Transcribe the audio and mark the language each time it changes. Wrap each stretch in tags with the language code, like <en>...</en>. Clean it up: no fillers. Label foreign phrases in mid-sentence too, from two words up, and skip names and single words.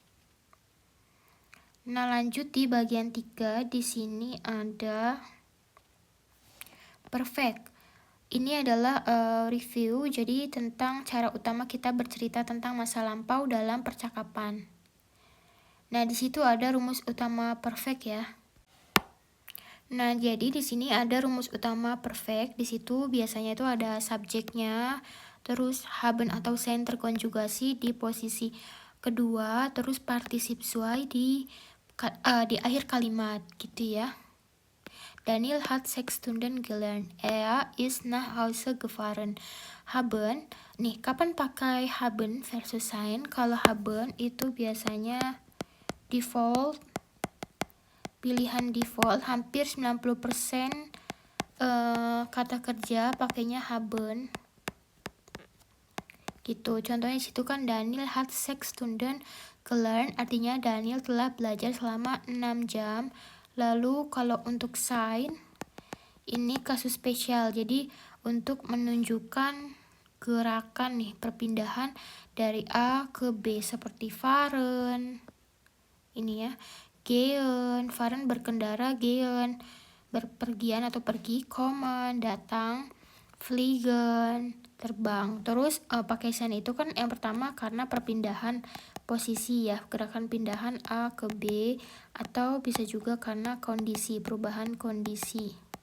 <id>Nah, lanjut di bagian 3, di sini ada perfect. Ini adalah review, jadi tentang cara utama kita bercerita tentang masa lampau dalam percakapan. Nah, di situ ada rumus utama perfect ya. Nah, jadi di sini ada rumus utama perfect. Di situ biasanya itu ada subjeknya, terus haben atau sein terkonjugasi di posisi kedua, terus partisip zwei di akhir kalimat gitu ya.</id> <de>Daniel hat 6 Stunden gelernt. Er ist nach Hause gefahren.</de> <id>Haben, nih kapan pakai haben versus sein? Kalau haben itu biasanya default, pilihan default, hampir 90% kata kerja pakainya haben. Gitu. Contohnya di situ kan</id> <de>Daniel hat 6 Stunden gelernt,</de> <id>artinya Daniel telah belajar selama 6 jam. Lalu kalau untuk sein ini kasus spesial, jadi untuk menunjukkan gerakan nih, perpindahan dari A ke B seperti fahren ini ya,</id> <de>gehen, fahren</de> <id>berkendara, gehen berpergian atau pergi, kommen datang, fliegen terbang. Terus pakai sein itu kan yang pertama karena perpindahan posisi ya, gerakan pindahan A ke B, atau bisa juga karena kondisi, perubahan kondisi.</id>